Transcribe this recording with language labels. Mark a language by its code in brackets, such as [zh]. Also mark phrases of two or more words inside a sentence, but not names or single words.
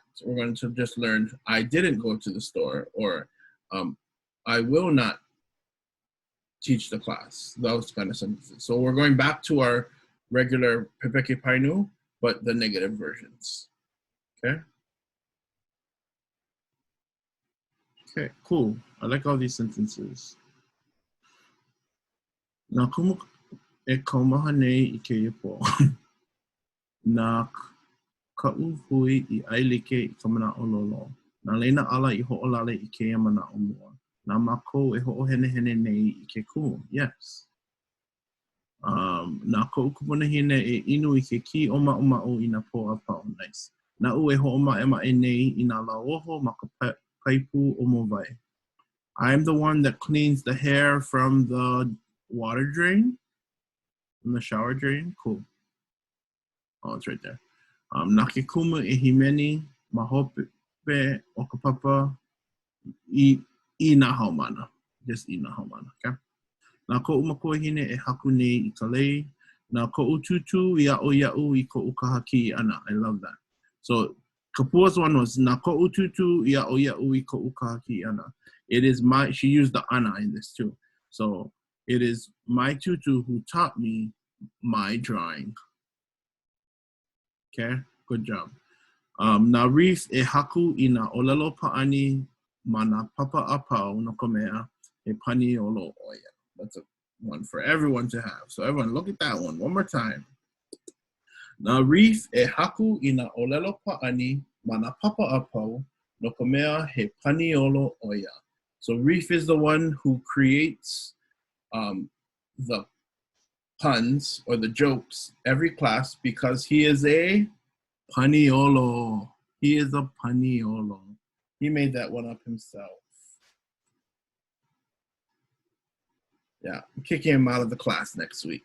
[en] We're going to just learn I didn't go to the store, or I will not teach the class, those kind of sentences. So we're going back to our regular [haw] pepeke painu, [en] but the negative versions. Okay? Okay, cool. I like all these sentences. [haw] Na kumu e kaumaha nei I keia po. Na ka'u hui I ailike I ka manaʻololo. Na leina ala I hoʻolale I keia manaʻo. Na mākou e hoʻohenehene nei I ke kumu. Yes. Na koʻu kupunahine e inu I ke ki o maʻomaʻo I nā pō apau. [en] Nice. [haw] Na u e hoʻomaʻemaʻe nei I nā lauoho ma ka paipu o mowai. [en] I'm the one that cleans the hair from the water drain, from the shower drain. Cool. Oh, it's right there. [haw] Na ke kumu e himeni ma hope o ka papa I nā haumana. [en] Just [haw] I nā haumana, [en] okay? [haw] Na ko'u makuahine e haku nei I ka lei. Na ko'u tutu I a'o ia'u I ko'u kahaki ana. [en] I love that. So Kapua's one was [haw] na ko'u tutu I a'o ia'u I ko'u kahaki ana. [en] It is my, she used the ana in this too. So it is my tutu who taught me my drawing. Okay, good job. [haw] Na reef e haku I na ʻŌLELO pa'ani ma na papa apau no ka mea e paniolo oia. [en] That's a one for everyone to have. So everyone look at that one more time. [haw] Na reef e haku I na ʻŌLELO pa'ani ma na papa apau no ka mea he paniolo oia. [en] So Reef is the one who creates the puns or the jokes every class because he is a paniolo. He is a paniolo. He made that one up himself. Yeah, I'm kicking him out of the class next week.